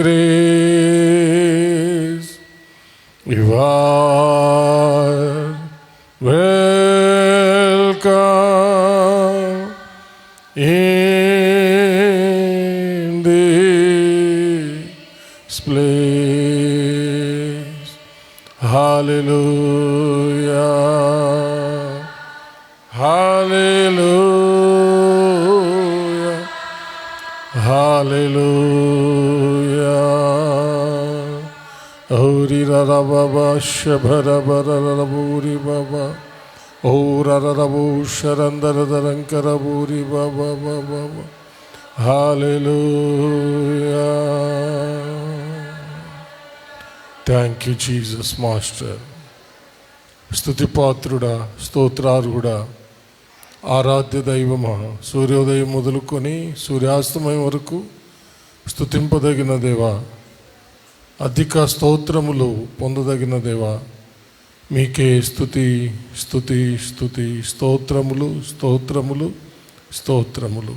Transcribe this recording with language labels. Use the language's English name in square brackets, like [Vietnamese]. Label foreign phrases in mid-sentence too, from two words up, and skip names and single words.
[English] grace, you are welcome in this place. Hallelujah, hallelujah, hallelujah. Ori rara baba shabara bara buri baba. Ora rabu sharandara darankara buri baba baba. Hallelujah. Thank you, Jesus, Master. [Telugu] స్తుతిపాత్రుడా, స్తోత్రార్హుడా, ఆరాధ్య దైవమా, సూర్యోదయం మొదలుకొని సూర్యాస్తమయం వరకు స్తుతింపదగిన దేవా, అధిక స్తోత్రములు పొందదగిన దేవా, మీకే స్తుతి స్తుతి స్తుతి, స్తోత్రములు స్తోత్రములు స్తోత్రములు.